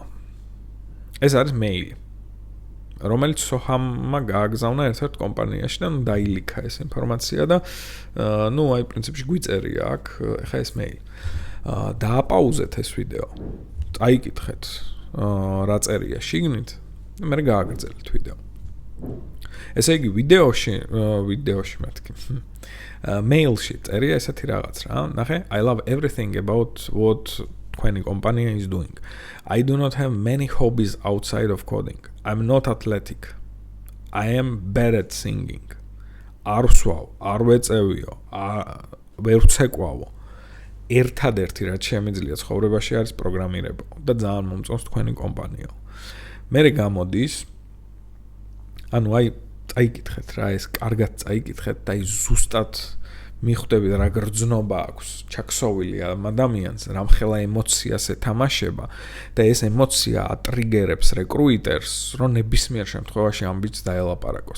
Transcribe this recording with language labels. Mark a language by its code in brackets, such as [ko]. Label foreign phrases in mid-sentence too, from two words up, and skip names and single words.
[ka] ეს არის მეილი, რომელიც Soham-მა გააგზავნა ერთ-ერთ კომპანიაში და დაილიქა ეს ინფორმაცია და აი პრინციპში გვიწერია აქ ეხა ეს მეილი. დააპაუზეთ ეს ვიდეო. წაიკითხეთ რა წერია შიგნით და მე გააგრძელეთ ვიდეო. ესე იგი ვიდეოში მეთქი. მეილში წერია ესეთი რაღაც რა. ნახე, [en] I love everything about what [ka] თქვენი კომპანია [en] is doing. I do not have many hobbies outside of coding. I'm not athletic. I am bad at singing. [ka] არ ვსვავ, არ ვეწევიო, ვერ ვცეკვავო. ერთადერთი რაც შემიძლია ცხოვრებაში არის პროგრამირება და ძალიან მომწონს თქვენი კომპანიო. მე გამოდის, ანუ აი წაიკითხეთ რა, ეს კარგად წაიკითხეთ და აი ზუსტად მიხვდები რა გრძნობა აქვს ჩაქსოვილი ამ ადამიანს, რამხელა ემოციას ეთამაშება და ეს ემოცია ატრიგერებს რეკრუიტერს, რომ ნებისმიერ შემთხვევაში ამბიც დაელაპარაკოს.